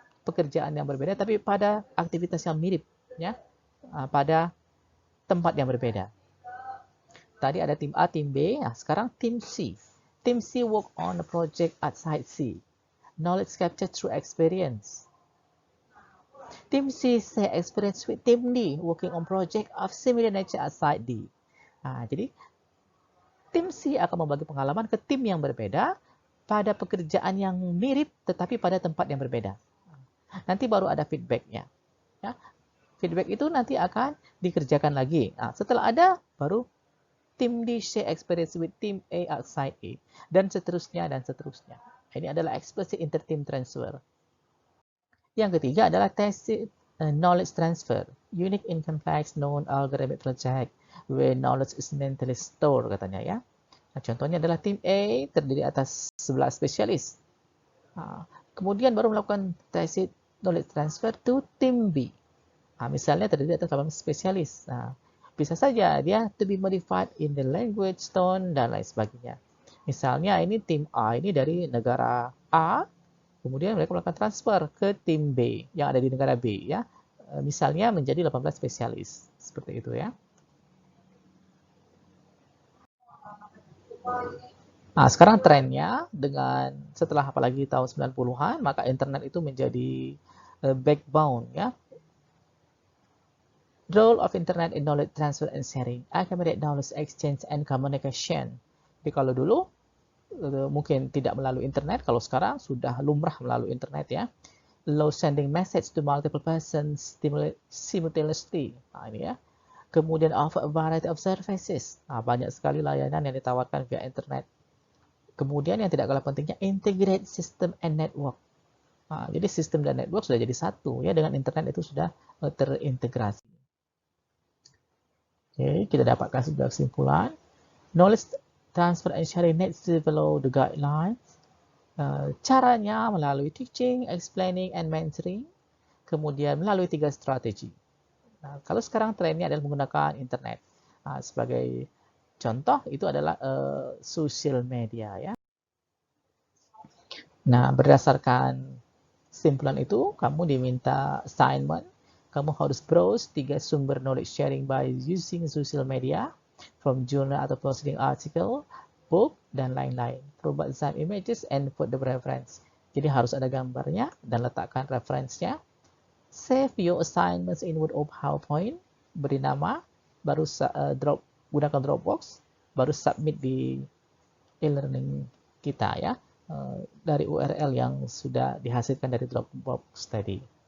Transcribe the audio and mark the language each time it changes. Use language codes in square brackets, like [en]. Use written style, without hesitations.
[id] Pekerjaan yang berbeda tapi pada aktivitas yang mirip, ya, pada tempat yang berbeda. Tadi ada tim A, tim B, sekarang tim C. [en] Tim C work on a project at site C. Knowledge captured through experience. Tim C share experience with tim D working on project of similar nature at site D. [id] Jadi tim C akan membagi pengalaman ke tim yang berbeda pada pekerjaan yang mirip tetapi pada tempat yang berbeda. Nanti baru ada feedbacknya. Ya. Feedback itu nanti akan dikerjakan lagi. Setelah ada, baru [en] tim D share experience with tim A at site A. [id] Dan seterusnya, dan seterusnya. Ini adalah explicit inter-team transfer. Yang ketiga adalah tacit knowledge transfer. [en] Unique in complex known algorithmic project where knowledge is mentally stored, [id] katanya, ya. Contohnya adalah tim A terdiri atas 11 spesialis. Kemudian baru melakukan tacit knowledge transfer to tim B. Misalnya terdiri atas 8 spesialis. Bisa saja dia [en] to be modified in the language, tone, [id] dan lain sebagainya. Misalnya ini tim A ini dari negara A, kemudian mereka melakukan transfer ke tim B yang ada di negara B, ya. Misalnya menjadi 18 spesialis. Seperti itu, ya. Sekarang trennya dengan setelah apalagi tahun 90-an, maka internet itu menjadi backbone, ya. [en] Role of internet in knowledge transfer and sharing, accommodate knowledge exchange and communication. [id] Jadi kalau dulu mungkin tidak melalui internet, kalau sekarang sudah lumrah melalui internet, ya. [en] Allow sending message to multiple persons simultaneously. [id] Ini, ya. [en] Kemudian offer a variety of services. [id] Banyak sekali layanan yang ditawarkan via internet. Kemudian yang tidak kalah pentingnya [en] integrate system and network. [id] Jadi sistem dan network sudah jadi satu, ya, dengan internet itu sudah terintegrasi. Oke, kita dapatkan sebuah kesimpulan. [en] Knowledge transfer and sharing needs to follow the guidelines. [id] Caranya melalui teaching, explaining, and mentoring. Kemudian melalui 3 strategi. Kalau sekarang trennya adalah menggunakan internet. Sebagai contoh itu adalah social media, ya. Nah, berdasarkan kesimpulan itu, kamu diminta assignment. Kamu harus browse 3 sumber knowledge sharing by using social media, from journal atau posting article, book, dan lain-lain. [en] Provide some images and put the reference. [id] Jadi harus ada gambarnya dan letakkan referensinya. [en] Save your assignments in Word or PowerPoint. [id] Beri nama, baru gunakan Dropbox, baru submit di e-learning kita, ya, dari URL yang sudah dihasilkan dari Dropbox tadi.